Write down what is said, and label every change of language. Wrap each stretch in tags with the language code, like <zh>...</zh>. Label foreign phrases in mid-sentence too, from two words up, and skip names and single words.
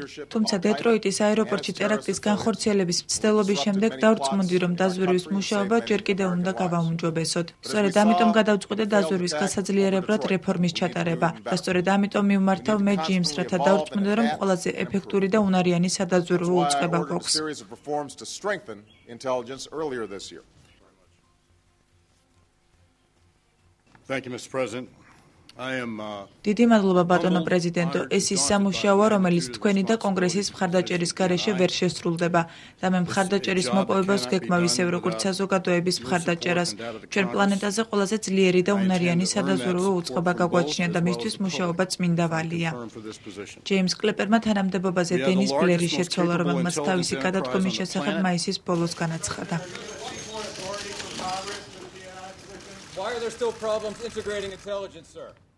<ka>თუმცა დეტროიტის აეროპორტში ტერაქტის განხორციელების მცდელობის შემდეგ დავრწმუნდი, რომ დაზვერვის მუშაობა ჯერ კიდევ უნდა გავაუმჯობესოთ. სწორედ ამიტომ გადავწყვიტე დაზვერვის გასაძლიერებლად რეფორმის ჩატარება და სწორედ ამიტომ მივმართავ მე ჯიმს, რათა დავრწმუნდე, რომ ყველაზე ეფექტური და უნარიანი სადაზვერვო უწყება გვაქვს.</ka> <en>Intelligence earlier this year. Thank you, Mr. President.</en> <ka>დიდი მადლობა ბატონო პრეზიდენტო, ეს ის სამუშაოა, რომელიც თქვენი და კონგრესის მხარდაჭერის გარეშე ვერ შესრულდება და მე მხარდაჭერის მოპოვებას გეგმავ ისევ როგორც საზოგადოების მხარდაჭერას. ჩვენ პლანეტაზე ყველაზე ძლიერი და უნარიანი სადაზვერვო უწყება გაგვაჩნია და მისთვის მუშაობა წმინდა ვალია. ჯეიმს კლეპერმა თანამდებობაზე დენის ბლერი შეცვალა, რომელმაც თავისი გადადგომის შესახებ მაისის ბოლოს განაცხადა.</ka> <en>Why are there still problems integrating intelligence, sir?</en>